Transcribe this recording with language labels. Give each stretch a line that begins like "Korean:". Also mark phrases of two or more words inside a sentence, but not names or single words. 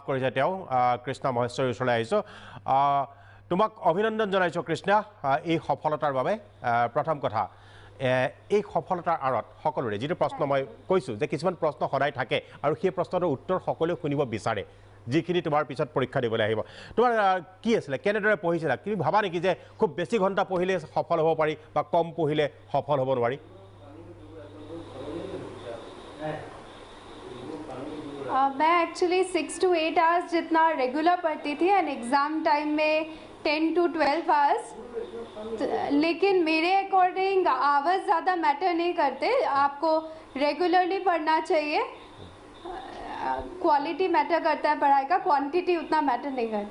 Assamese: কৰিছে তেওঁ কৃষ্ণা মহেশ্বৰীৰ ওচৰলৈ আহিছোঁ তোমাক অভিনন্দন জনাইছোঁ কৃষ্ণা এই সফলতাৰ বাবে প্ৰথম কথা এই সফলতাৰ আঁৰত সকলোৰে যিটো প্ৰশ্ন মই কৈছোঁ যে কিছুমান প্ৰশ্ন সদায় থাকে আৰু সেই প্ৰশ্নটোৰ উত্তৰ সকলোৱে শুনিব বিচাৰে যিখিনি তোমাৰ পিছত পৰীক্ষা দিবলৈ আহিব তোমাৰ কি আছিলে কেনেদৰে পঢ়িছিলা তুমি ভাবা নেকি যে খুব বেছি ঘণ্টা পঢ়িলে সফল হ'ব পাৰি বা কম পঢ়িলে সফল হ'ব নোৱাৰি
Hindi: मैं
English: actually 6 to 8 hours
Hindi: जितना रेगुलर पढ़ती थी
English: and exam time
Hindi: में
English: 10 to 12 hours
Hindi: लेकिन मेरे
English: according hours
Hindi: ज़्यादा मैटर नहीं करते आपको रेगुलरली पढ़ना चाहिए
English: quality matter
Hindi: करता है पढ़ाई का क्वांटिटी उतना मैटर नहीं करता